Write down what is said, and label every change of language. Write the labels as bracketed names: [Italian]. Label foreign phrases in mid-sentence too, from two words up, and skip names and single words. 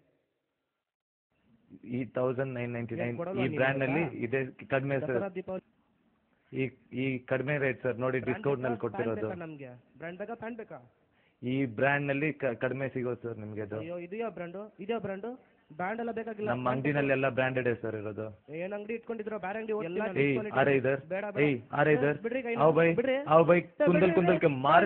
[Kannada] ಈ 1999 ಈ ಬ್ರ್ಯಾಂಡ್ನಲ್ಲಿ ಇದೆ ಕಡಿಮೆ ಸರ್. ಈ ಕಡಿಮೆ ರೇಟ್ ಸರ್ ನೋಡಿ, ಡಿಸ್ಕೌಂಟ್ ನಲ್ಲಿ ಕೊಡ್ತಿರೋದು. ನಮಗೆ ಬ್ರ್ಯಾಂಡ್ ಬೇಕಾ ಪ್ಯಾಂಟ್ ಬೇಕಾ? ಈ ಬ್ರ್ಯಾಂಡ್ನಲ್ಲಿ ಕಡಿಮೆ ಸಿಗೋದು ಸರ್ ನಿಮಗೆ ಅದು. ಅಯ್ಯೋ ಇದು ಯಾವ ಬ್ರ್ಯಾಂಡು ಬ್ರ್ಯಾಂಡ್ ಎಲ್ಲ ಬೇಕಾಗಿಲ್ಲ. ನಮ್ಮ ಅಂಗಡಿನಲ್ಲಿ ಎಲ್ಲ ಬ್ರ್ಯಾಂಡೆಡ್ ಸರ್ ಇರೋದು. ಏನ್ ಅಂಗಡಿ ಇಟ್ಕೊಂಡಿದ್ರು ಬೇರೆ ಅಂಗಡಿ [Hindi] आ रहे इधर आ रहे इधर आओ भाई कुंदल के मार